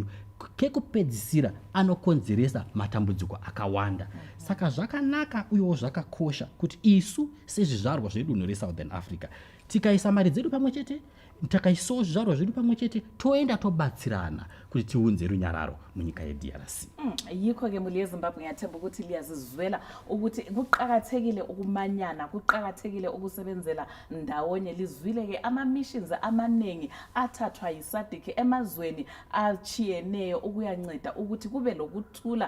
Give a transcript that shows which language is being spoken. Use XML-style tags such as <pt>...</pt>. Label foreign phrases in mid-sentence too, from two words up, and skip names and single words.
<sn>Kekupedzisira anokonzeresa matambudziko akawanda. Saka zvakanaka uyewo zvakakosha kuti isu sezvizvarwa zvedunhu reSouthern Africa tikaisa mari dzedu pamwe chete, takaisawo zvizvarwa zvedu pamwe chete, toenda tobatsirana kuti tiunze runyararo munyika yeDRC.</sn> <nd>Yikho-ke muli yeZimbabwe ngiyathemba ukuthi liyazizwela ukuthi kuqakathekile ukumanyana, kuqakathekile ukusebenzela ndawonye. Lizwile-ke ama-missions amaningi athathwa yiSadc emazweni achiyeneyo ukuyanceda ukuthi kube lokuthula.</nd>